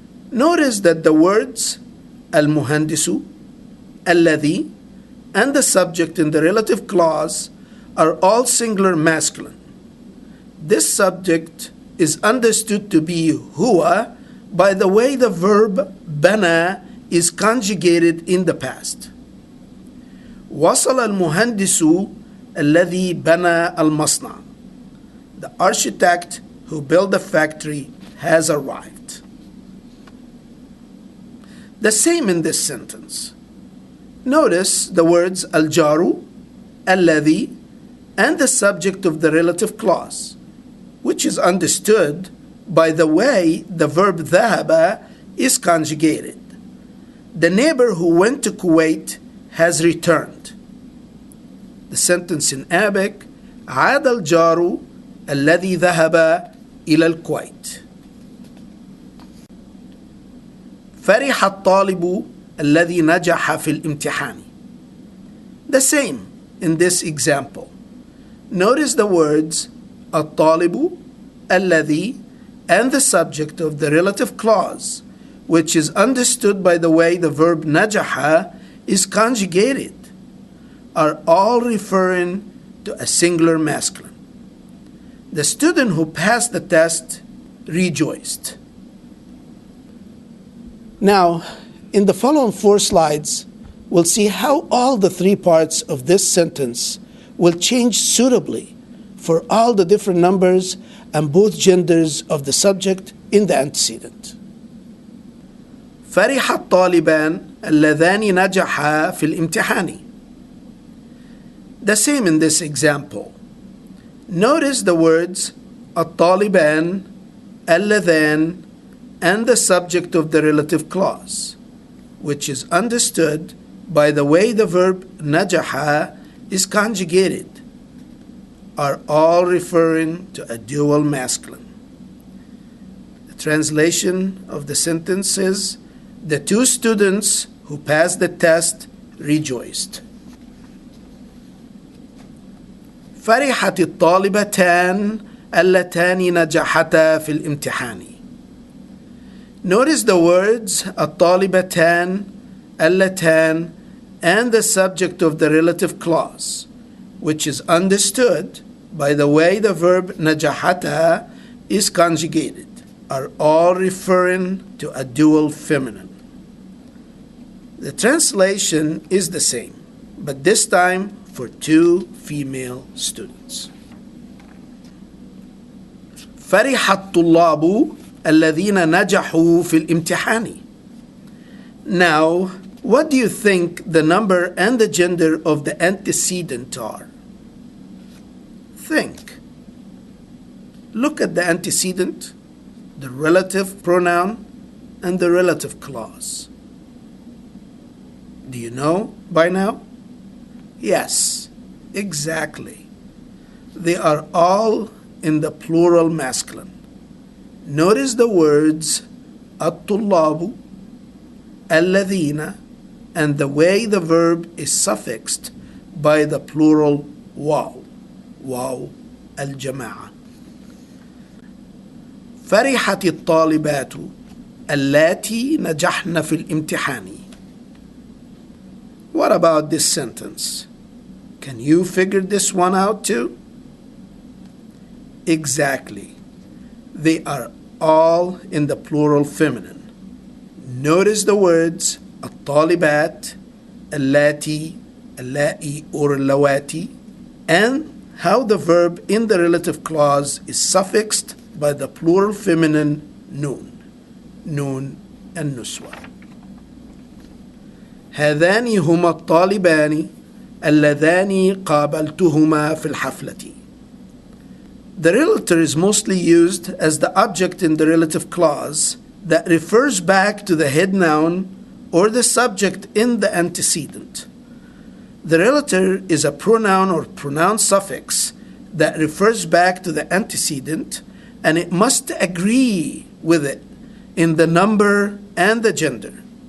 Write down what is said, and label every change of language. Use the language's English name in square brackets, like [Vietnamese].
[English] Notice that the words المهندس, الذي, and the subject in the relative clause are all singular masculine. This subject is understood to be huwa by the way the verb bana is conjugated in the past. [Arabic] وصل المهندس الذي بنى المصنع. [English] The architect who built the factory has arrived. The same in this sentence. Notice the words الجار, الذي, and the subject of the relative clause, which is understood by the way the verb ذهب is conjugated. The neighbor who went to Kuwait has returned. The sentence in Arabic [Arabic] عاد الجار الذي ذهب إلى الكويت. فرح الطالب الذي نجح في الامتحان. [English] The same in this example. Notice the words الطالب, الذي, and the subject of the relative clause, which is understood by the way the verb نجح is conjugated, are all referring to a singular masculine. The student who passed the test rejoiced. Now, in the following 4 slides, we'll see how all the 3 parts of this sentence will change suitably for all the different numbers and both genders of the subject in the antecedent. [Arabic] فرح الطالبان اللذان نجحا في الامتحان. [English] The same in this example. Notice the words الطالبان, اللذان, and the subject of the relative clause, which is understood by the way the verb نجح is conjugated, are all referring to a dual masculine. The translation of the sentence is, the 2 students who passed the test rejoiced. [Arabic] فرحت الطالبتان اللتان نجحتا في الامتحان. [English] Notice the words الطالبتان, اللتان, and the subject of the relative clause, which is understood by the way the verb نجحتا is conjugated, are all referring to a dual feminine. The translation is the same, but this time for 2 female students. [Arabic] فرح الطلاب الذين نجحوا في الامتحان. [English] Now, what do you think the number and the gender of the antecedent are? Think. Look at the antecedent, the relative pronoun, and the relative clause. Do you know by now? Yes, exactly. They are all in the plural masculine. Notice the words الطلاب, الذين, and the way the verb is suffixed by the plural واو, [Arabic] واو الجماعة. فرحت الطالبات اللاتي نجحن في الامتحان. [English] What about this sentence? Can you figure this one out too? Exactly. They are all in the plural feminine. Notice the words الطالبات, اللاتي, اللائي or اللواتي, and how the verb in the relative clause is suffixed by the plural feminine nun, nun and nuswa. [Arabic] هذان هما الطالبان اللذان قابلتهما في الحفلة. [English] The relative is mostly used as the object in the relative clause that refers back to the head noun or the subject in the antecedent. The relative is a pronoun or pronoun suffix that refers back to the antecedent, and it must agree with it in the number and the gender.